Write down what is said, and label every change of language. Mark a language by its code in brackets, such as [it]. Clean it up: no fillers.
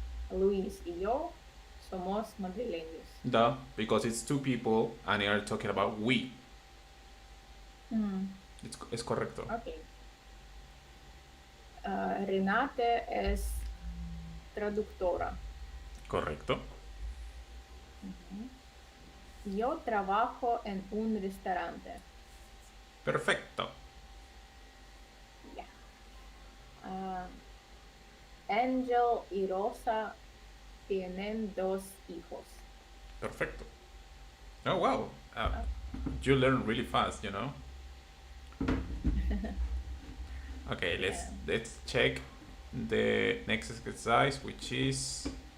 [es] Luis y yo somos madrileños. [en] Duh, because it's two people and they are talking about we. [es] Es correcto. [en] Okay. [es] Renate es traductora. Correcto. Yo trabajo en un restaurante. Perfecto. [en] Yeah. [es] Angel y Rosa tienen dos hijos. Perfecto. [en] Oh, wow. You learn really fast, you know? Okay, let's check the next exercise, which is